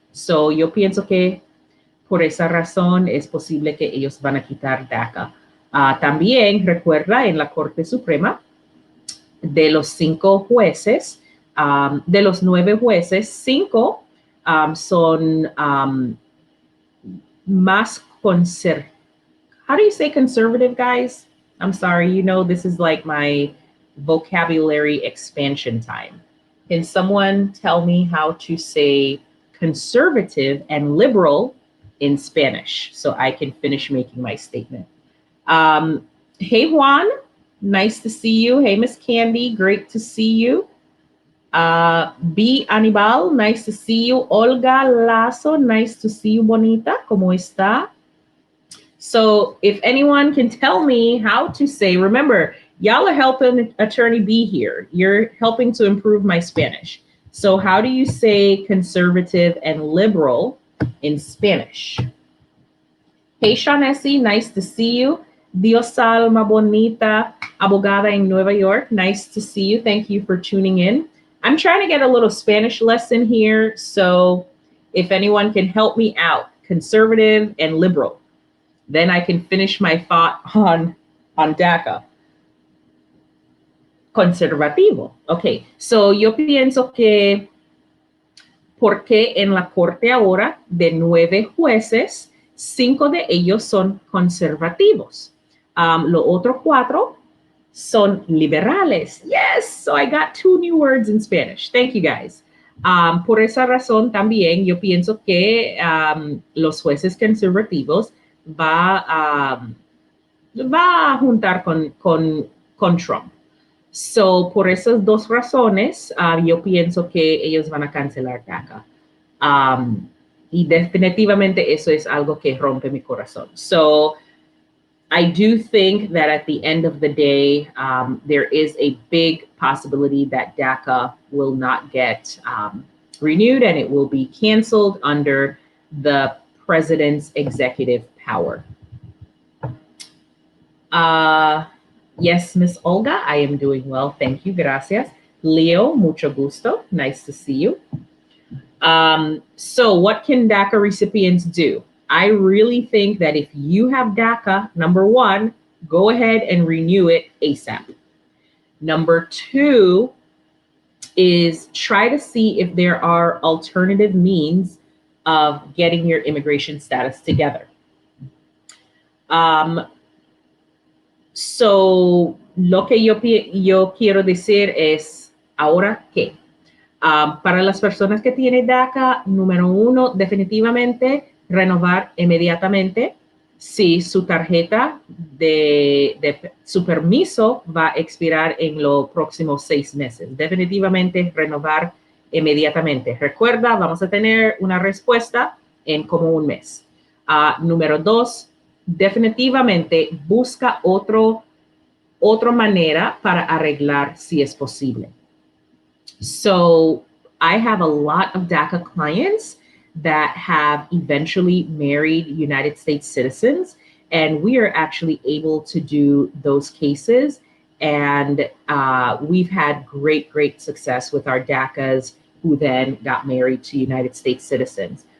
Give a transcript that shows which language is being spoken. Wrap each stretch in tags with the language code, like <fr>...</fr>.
<es>So, yo pienso que por esa razón es posible que ellos van a quitar DACA. También recuerda en la Corte Suprema, de los 5 jueces, de los 9 jueces, 5 son más conservadores.</es> <en>How do you say conservative, guys? I'm sorry, you know, this is like my vocabulary expansion time. Can someone tell me how to say conservative and liberal in Spanish so I can finish making my statement? Hey, Juan, nice to see you. Hey, Miss Candy, great to see you. B. Anibal, nice to see you. Olga Lazo, nice to see you, bonita.</en> <es>¿Cómo está?</es> <en>So if anyone can tell me how to say, remember, y'all are helping Attorney B here. You're helping to improve my Spanish. So how do you say conservative and liberal in Spanish? Hey, Shaughnessy, nice to see you.</en> <es>Dios alma bonita, abogada en Nueva York.</es> <en>Nice to see you. Thank you for tuning in. I'm trying to get a little Spanish lesson here. So if anyone can help me out, conservative and liberal, then I can finish my thought on DACA.</en> <es>Conservativo. Okay, so yo pienso que porque en la corte ahora de 9 jueces, 5 de ellos son conservativos. Los otros 4 son liberales.</es> <en>Yes, so I got 2 new words in Spanish. Thank you guys.</en> <es>Por esa razón también yo pienso que los jueces conservativos va a juntar con Trump. So, por esas 2 razones, yo pienso que ellos van a cancelar DACA. Y definitivamente eso es algo que rompe mi corazón.</es> <en>So, I do think that at the end of the day, there is a big possibility that DACA will not get renewed and it will be canceled under the president's executive power. Yes, Miss Olga, I am doing well. Thank you. Gracias. Leo,</en> <es>mucho gusto.</es> <en>Nice to see you. So what can DACA recipients do? I really think that if you have DACA, number 1, go ahead and renew it ASAP. Number 2 is try to see if there are alternative means of getting your immigration status together. So</en> <es>Lo que yo quiero decir es, ¿ahora qué? Para las personas que tienen DACA, número uno, definitivamente renovar inmediatamente si su tarjeta de su permiso va a expirar en los próximos 6 meses. Definitivamente renovar inmediatamente. Recuerda, vamos a tener una respuesta en como un mes. Número dos, definitivamente busca otra manera para arreglar si es posible.</es> <en>So I have a lot of DACA clients that have eventually married United States citizens, and we are actually able to do those cases. And we've had great success with our DACAs who then got married to United States citizens.</en>